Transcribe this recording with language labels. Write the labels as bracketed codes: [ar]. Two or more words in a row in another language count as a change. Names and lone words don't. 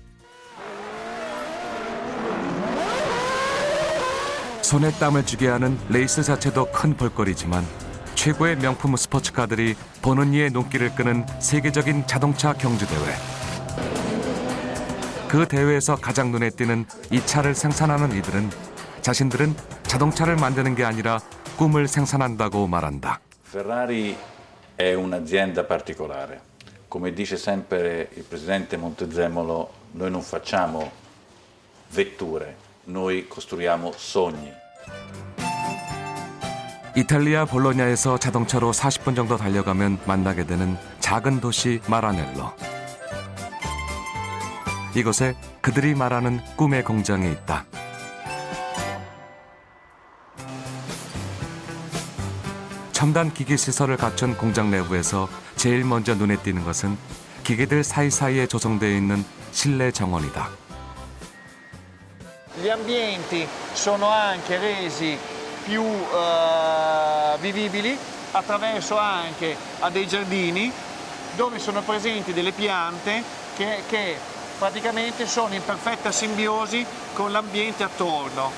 [ko] 손에 땀을 쥐게 하는 레이스 자체도 큰 볼거리지만 최고의 명품 스포츠카들이 보는 이의 눈길을 끄는 세계적인 자동차 경주대회. 그 대회에서 가장 눈에 띄는 이 차를 생산하는 이들은 자신들은 자동차를 만드는 게 아니라 꿈을 생산한다고 말한다. [it] Ferrari è un'azienda particolare. Come dice sempre il presidente Montezemolo, noi non facciamo vetture, noi costruiamo sogni. [ko] 이탈리아 볼로냐에서 자동차로 40분 정도 달려가면 만나게 되는 작은 도시 마라넬로. 이곳에 그들이 말하는 꿈의 공장이 있다. 첨단 기기 시설을 갖춘 공장 내부에서 제일 먼저 눈에 띄는 것은 기계들 사이사이에 조성되어 있는 실내 정원이다. [it] Gli ambienti sono anche resi più vivibili attraverso anche a dei giardini dove sono presenti delle piante che praticamente sono in perfetta simbiosi con l'ambiente attorno.